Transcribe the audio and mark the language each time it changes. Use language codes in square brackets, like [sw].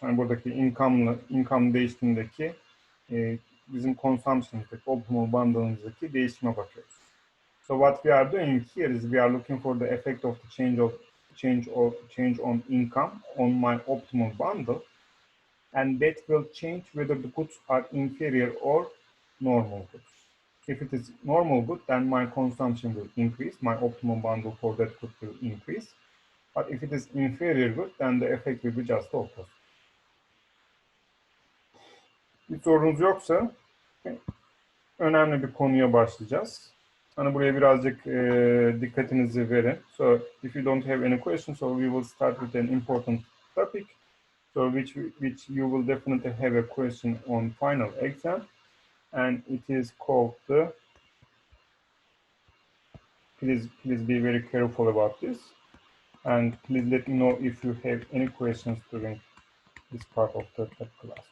[tr] Yani buradaki income değiştiğindeki bizim consumption'daki, optimal bundle'ımızdaki değişime bakıyoruz. [en] So what we are doing here is we are looking for the effect of the change on income on my optimal bundle, and that will change whether the goods are inferior or normal goods. If it is normal good, then my consumption will increase, my optimal bundle for that good will increase. But if it is inferior good, then the effect will be just the opposite. [tr] Bir sorunuz yoksa önemli bir konuya başlayacağız. Hani buraya birazcık dikkatinizi verin. [en] So if you don't have any questions, so we will start with an important topic. So which you will definitely have a question on final exam, and it is called the. Please be very careful about this, and please let me know if you have any questions during this part of the class.